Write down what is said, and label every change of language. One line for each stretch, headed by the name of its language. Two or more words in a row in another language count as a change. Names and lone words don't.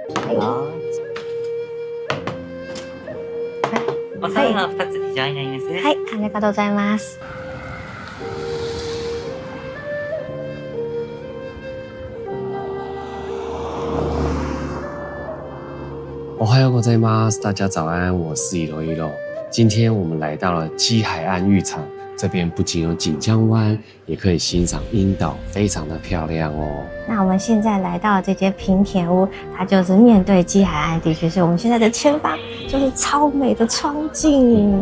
Japanese: お皿の2つ以上になります。はい、ありがとうございます。おはようございます，
Chinese: 大家早安，我是一楼一楼。今天我们来到了基海岸浴场，这边不仅有锦江湾，也可以欣赏樱岛，非常的漂亮哦。那我们现在来到这间平田屋，它就是面对基海岸地区，所以我们现在的前方就是超美的窗景。